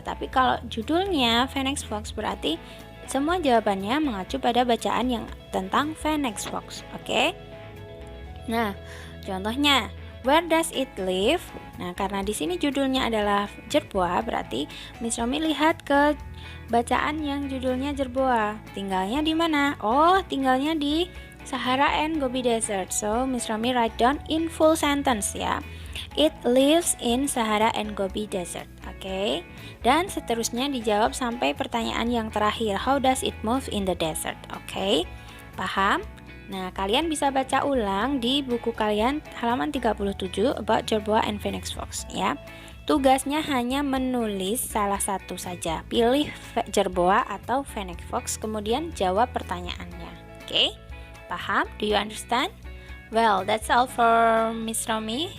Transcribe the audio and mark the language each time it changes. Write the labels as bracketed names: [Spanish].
[Indonesian] Tapi kalau judulnya phoenix fox, berarti semua jawabannya mengacu pada bacaan yang tentang phoenix fox, oke? Nah, contohnya, [English] where does it live? [Indonesian] Nah, karena di sini judulnya adalah jerboa, berarti Miss Romi lihat ke bacaan yang judulnya jerboa. Tinggalnya di mana? Oh, tinggalnya di Sahara and Gobi Desert. [English] So, Miss Romi write down in full sentence, ya. It lives in Sahara and Gobi Desert. [Indonesian] Oke, dan seterusnya dijawab sampai pertanyaan yang terakhir. [English] How does it move in the desert? [Indonesian] Oke, paham? Nah, kalian bisa baca ulang di buku kalian halaman 37 about jerboa and phoenix fox, ya. Tugasnya hanya menulis salah satu saja. Pilih Jerboa atau Fennec Fox, kemudian jawab pertanyaannya. Oke? Paham? [English] Do you understand? Well, that's all for Miss Romi.